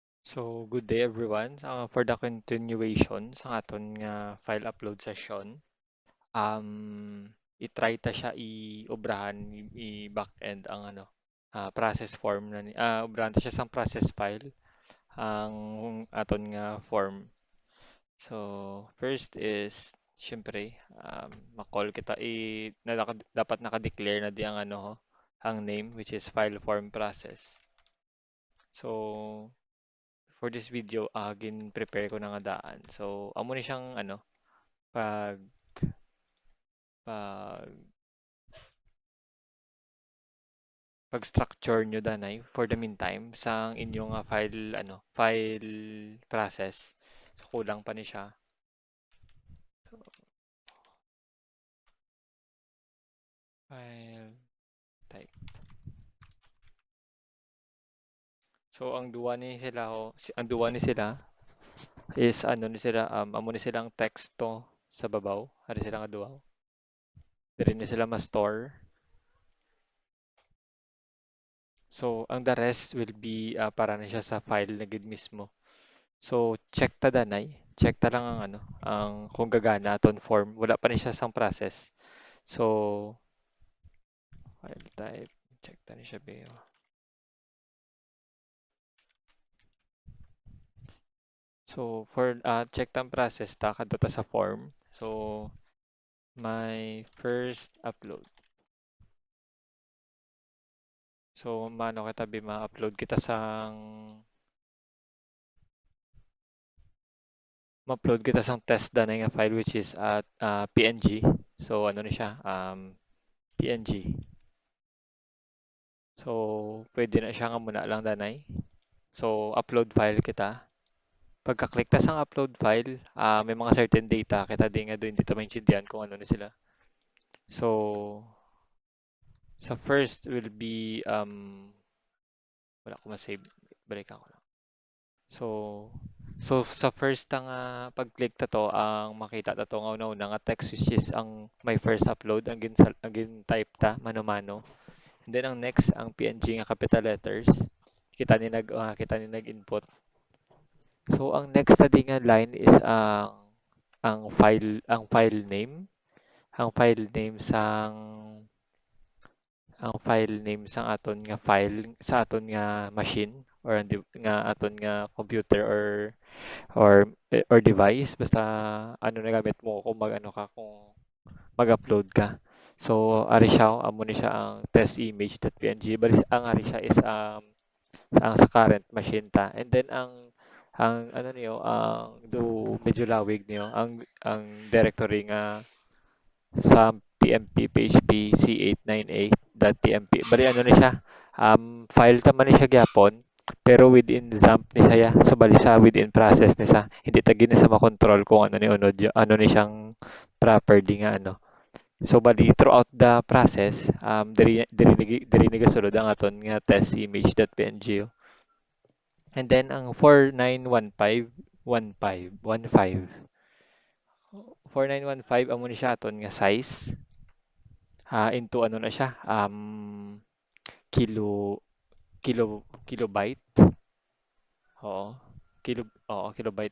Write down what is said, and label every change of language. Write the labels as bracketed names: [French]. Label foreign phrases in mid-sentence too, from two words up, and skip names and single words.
[English] So, good day everyone. [Hiligaynon] For the continuation sa aton nga [English] file upload session, [Hiligaynon] i-try ta siya i-obrahan i-backend ang [English] process form [Hiligaynon] obrahan ta siya sang [English] process file [Hiligaynon] ang aton nga form. So, first is syempre ma-call kita dapat naka-declare na di ang ang name [English] which is file form process. So, for this video, [Hiligaynon] gin-prepare ko na nga daan. So, amo ni siyang pag pag pag-structure nyo danay [English] for the meantime [Hiligaynon] sa inyong file process. So, kulang pa ni siya. So, file type. So, ang duwa ni sila is ni sila amo ni silang teksto sa babaw. Ari sila nga duwa. Dili ni sila ma-store. So, ang [English] the rest will be [Hiligaynon] para na siya sa file na gid mismo. So, check ta danay. Check ta lang ang ang kung gagana aton form. Wala pa ni siya sang process. So, file type. Check ta ni siya ba. So, for check tang process ta kadto ta sa form. [English] So, my first upload. [Hiligaynon] So, mano kita bi ma-upload kita sang ma-upload kita sang test danay nga file [English] which is at PNG. So, [Hiligaynon] ano ni siya? PNG. So, pwede na siya nga muna lang danay. So, upload file kita. Pagka-click ta sa upload file, may mga [English] certain data [Hiligaynon] kita di nga [Filipino] doon dito maintindihan [Hiligaynon] kung ano na sila. So, sa [English] first will be, [Hiligaynon] wala ko ma-save. Balikan ko lang. So, sa first nga pag-click ta to, ang makita ta to nga una nga text [English] which is [Hiligaynon] ang [English] my first upload, [Hiligaynon] ang gin-type ta, mano-mano. [English] And then [Hiligaynon] ang next, ang PNG nga [English] capital letters. [Hiligaynon] Kita ni nag-input. So, ang next na di nga line is ang [English] file name, [Hiligaynon] ang [English] file name [Hiligaynon] sang ang [English] file name [Hiligaynon] sang aton nga file sa aton nga machine or nga aton nga computer or or device basta ano na gamit mo kung kung mag-upload ka. So ari siya amo ni siya ang [English] test image.png [Hiligaynon] bali ang ari siya is ang sa current machine ta. [English] And then [Hiligaynon] ang ano niyo ang do medyo lawig niyo ang directory nga sa PMP PHP C898.tmp. Bali ano ni siya? File ta man ni siya gyapon pero within XAMPP ni siya. So bali siya within process ni sa. Hindi ta gini sa makontrol kung ano ni unod ano ni siyang property nga So bali [English] throughout the process [Hiligaynon] diri ni gasulod ang aton nga [English] test image.png. And then [Hiligaynon] ang 4915 4915 amo ni siya aton nga size. Into ano na siya, kilo, kilobyte. Oo, kilobyte.